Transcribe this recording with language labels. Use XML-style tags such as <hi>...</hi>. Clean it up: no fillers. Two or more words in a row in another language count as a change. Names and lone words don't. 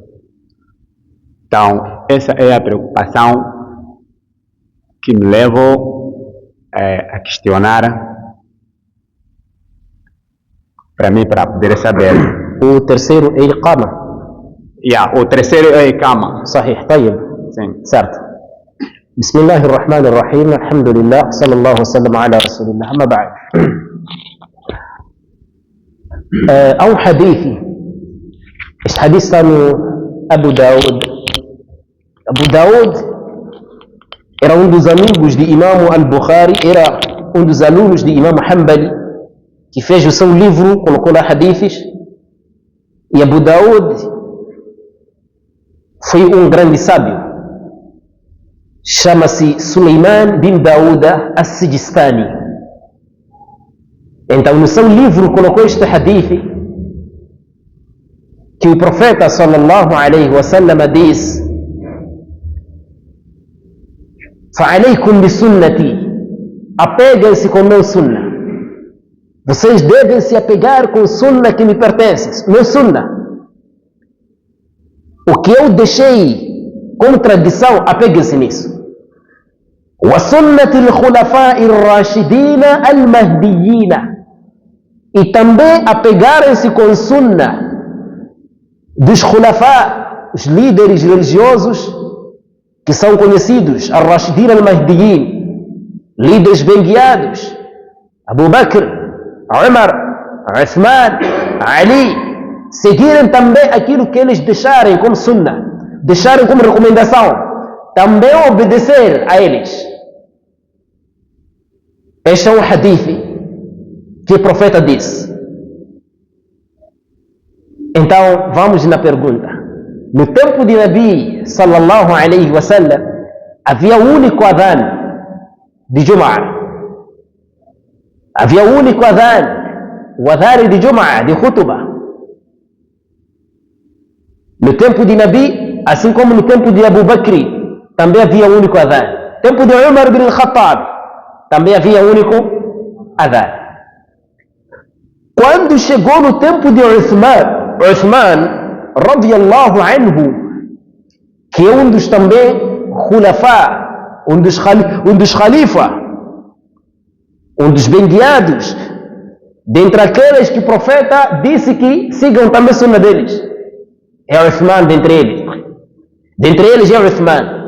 <pt>Então essa é a preocupação que me levou a questionar para mim, para poder saber. O terceiro é Iqama. O terceiro é Iqama.</pt> <ar>صحيح, طيب.</ar> <pt>Sim. Certo.</pt> <ar>بسم الله الرحمن الرحيم. الحمد لله. صلى الله وسلم على رسول الله. أما بعد.</ar> <pt>Há um hadith. Este hadith está no Abu Daud. Abu Daud era um dos amigos de Imam al-Bukhari, era um dos alunos de Imam Hanbali, que fez o seu livro, colocou lá hadiths, e Abu Daud foi um grande sábio, chama-se Suleiman bin Daouda As-Sijistani. Então no seu livro colocou este hadith, que o profeta</pt> <ar>صلى الله عليه وسلم</ar> <pt>diz:</pt> <ar>فَعَلَيْكُمْ بِسُنَّتِي,</ar> <pt>apeguem-se com meu sunnah. Vocês devem se apegar com o sunnah que me pertence, meu sunnah. O que eu deixei como tradição, apeguem-se nisso.</pt> <ar>وَسُنَّةِ الْخُلَفَاءِ الرَّاشِدِينَ الْمَهْدِيِّينَ,</ar> <pt>e também apegarem-se com o sunnah dos khulafa, os líderes religiosos que são conhecidos,</pt> <ar>الراشدين المهديين,</ar> <pt>líderes bem guiados, Abu Bakr, Umar, Uthman, Ali, seguirem também aquilo que eles deixarem como sunnah, deixarem como recomendação, também obedecer a eles. Este é um hadith que o profeta disse. Então vamos na pergunta. No tempo de Nabi</pt> <ar>صلى الله عليه وسلم</ar> <pt>havia o único adhan de Jum'ah. Havia o único adhan, o adhan de Jum'ah, de khutbah. No tempo de Nabi, assim como no tempo de Abu Bakr, também havia o único adhan. No tempo de Umar bin al-Khattab, também havia o único adhan. Quando chegou no tempo de Uthman</pt> <ar>رضي الله عنه,</ar> <pt>que é um dos também khulafa, um dos khalifa, um dos bem guiados, dentre aqueles que o profeta disse que sigam também a sunna deles, é Uthman dentre eles. Dentre eles é Uthman.</pt>